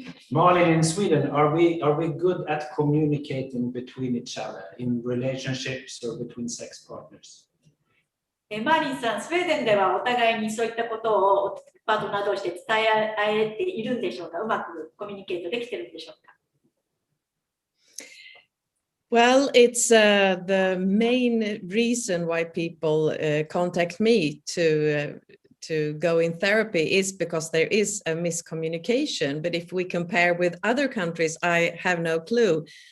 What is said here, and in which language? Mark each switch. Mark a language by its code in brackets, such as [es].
[en] Marlin, in Sweden, are we good at communicating between each other in relationships or between sex partners? [ja] マーリンさん、スウェーデンではお互いにそういったことをパートナー同士で伝え合えているんでしょうか。うまくコミュニケートできているんでしょうか。 [en] Well, it's the main reason why people contact me to go in therapy is because there is a miscommunication. But if we compare with other countries, I have no clue.